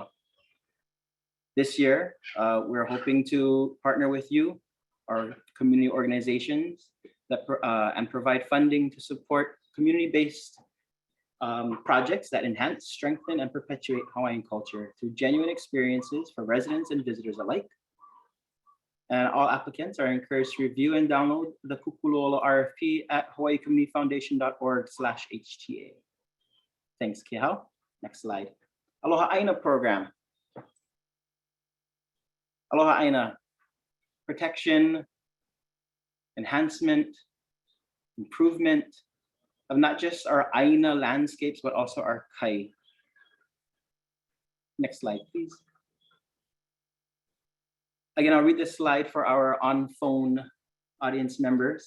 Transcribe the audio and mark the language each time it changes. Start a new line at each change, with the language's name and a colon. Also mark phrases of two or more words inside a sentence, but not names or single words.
English: This year, we're hoping to partner with you, our community organizations, that and provide funding to support community-based projects that enhance, strengthen, and perpetuate Hawaiian culture through genuine experiences for residents and visitors alike. And all applicants are encouraged to review and download the Kūkulu Ola RFP at hawaiicommunityfoundation.org/HTA. Thanks, Kihao. Next slide. Aloha Āina program. Aloha Āina, protection, enhancement, improvement of not just our Aina landscapes, but also our kai. Next slide, please. Again, I'll read this slide for our on-phone audience members.